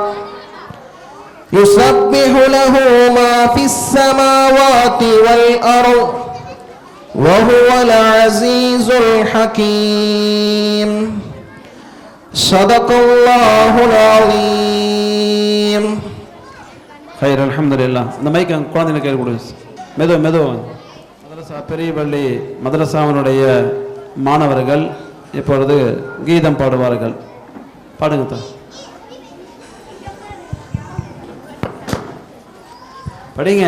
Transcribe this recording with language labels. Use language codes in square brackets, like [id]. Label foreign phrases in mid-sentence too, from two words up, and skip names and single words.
[ar] يسبح له ما في السماوات والأرض وهو العزيز الحكيم صدق الله العظيم خير الحمد لله. [ta] இந்த மைக் குழந்தைகளுக்கு கேட்க கொடு. மெதுவா மதரசா பெரியபள்ளி மதரசாவினுடைய மாணவர்கள் இப்பொழுது கீதம் பாடுவார்கள். பாடுங்க தான். படிங்க.